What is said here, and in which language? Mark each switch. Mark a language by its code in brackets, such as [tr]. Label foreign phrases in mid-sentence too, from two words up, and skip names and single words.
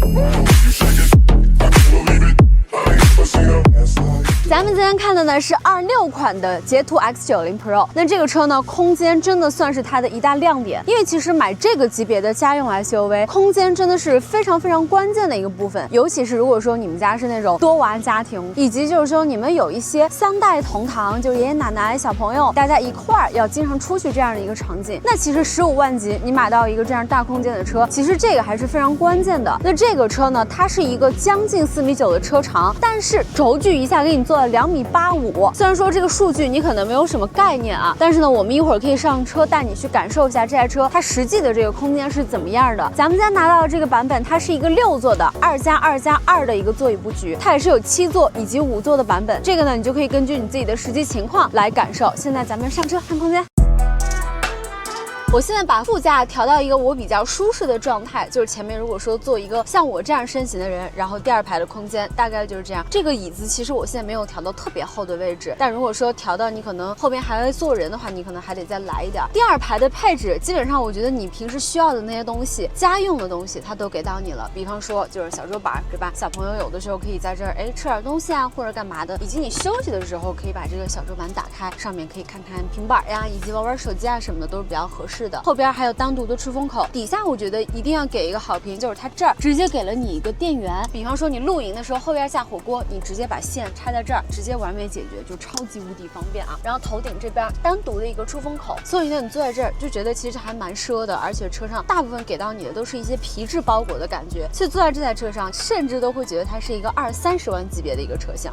[zh] 咱們今天看的呢是26款的捷途 X90 Pro， 那這個車呢，空間真的算是它的一大亮點，因為其實買這個級別的家用 SUV， 空間真的是非常關鍵的一個部分，尤其是如果說你們家是那種多娃家庭，以及就是說你們有一些3代同堂，就爺爺奶奶、小朋友，大家一塊兒要經常出去這樣的一個场景，那其實15萬级你買到一個這樣大空間的車，其實這個還是非常關鍵的。那這個車呢，它是一個將近4.9米的車長，但是轴距一下给你做了2.85米。虽然说这个数据你可能没有什麼概念啊，但是呢，我們一會兒可以上車帶你去感受一下這台車它實際的這個空間是怎麼樣的。咱們家拿到的這個版本，它是一個6座的2+2+2的一個座椅布局，它也是有7座以及5座的版本。這個呢，你就可以根據你自己的實際情況來感受。現在咱們上車看空間。我現在把副駕調到一個我比較舒適的狀態，就是前面如果說坐一個像我這樣身形的人，然後第2排的空間大概就是這樣。這個椅子其實我現在沒有調到特別厚的位置，但如果說調到你可能後邊還會坐人的話，你可能還得再來一點。第2排的配置基本上我覺得你平時需要的那些東西，家用的東西它都給到你了。比方說就是小桌板，對吧？小朋友有的時候可以在這兒吃點東西啊，或者幹嘛的，以及你休息的時候可以把這個小桌板打開，上面可以看看平板呀，以及玩手機啊什麼的都是比較合適的。後邊還有單獨的出風口，底下我覺得一定要給一個好評，就是它這兒直接給了你一個電源，比方說你露營的時候後邊下火鍋，你直接把線插在這兒，直接完美解決，就超級無敵方便啊。然後頭頂這邊單獨的一個出風口，所以呢你坐在這兒就覺得其實還蠻奢的，而且車上大部分給到你的都是一些皮質包裹的感覺，所以坐在這台車上甚至都會覺得它是一個20-30萬級別的一個車廂。